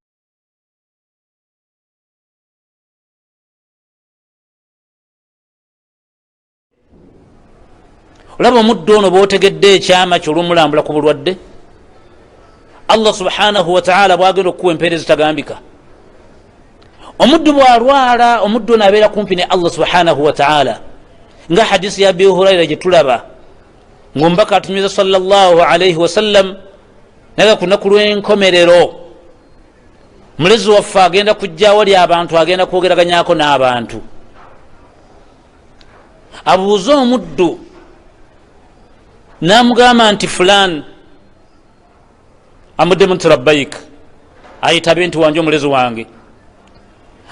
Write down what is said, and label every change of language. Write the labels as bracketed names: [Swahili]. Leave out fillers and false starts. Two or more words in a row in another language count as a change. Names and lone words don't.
[Ganda] olaba omuddu ono bwotegedde ekyama kyolwomulambula ku bulwadde, [Arabic] الله سبحانه وتعالى [Ganda] bwagenda okukuwa empeera ezitagambika. omuddu bwalwala, omuddu ono abeera kumpi ne [Arabic] الله سبحانه وتعالى, [Ganda] nga hadisi ya abi huraira gyetulaba ngaomubaka atumiza [Arabic] صلى الله عليه وسلم [Ganda] naga ku lunaku lw'enkomerero mulezi waffe agenda kujja wali abantu, agenda kwogeraganyako n'abantu. abuuza omuddu namugamba nti fulan, amuddemu nti labbaik, ayitabe nti wanje omulezi wange.